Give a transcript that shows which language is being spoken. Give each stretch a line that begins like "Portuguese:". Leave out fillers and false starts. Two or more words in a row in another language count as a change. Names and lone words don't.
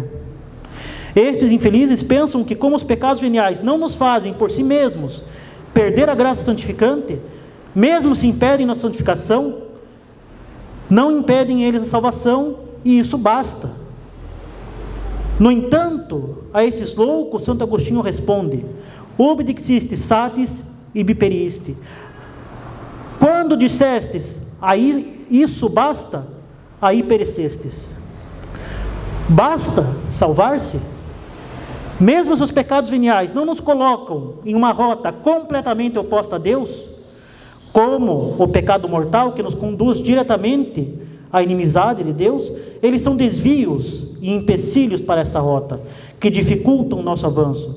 Portuguese: Estes infelizes pensam que, como os pecados veniais não nos fazem por si mesmos perder a graça santificante, mesmo se impedem na santificação, não impedem eles a salvação, e isso basta. No entanto, a esses loucos, Santo Agostinho responde:
Latin: ubi dixiste satis ibi periste.
Portuguese: Quando dissestes, aí isso basta, aí perecestes. Basta salvar-se? Mesmo se os pecados veniais não nos colocam em uma rota completamente oposta a Deus, como o pecado mortal que nos conduz diretamente à inimizade de Deus, eles são desvios e empecilhos para esta rota, que dificultam o nosso avanço.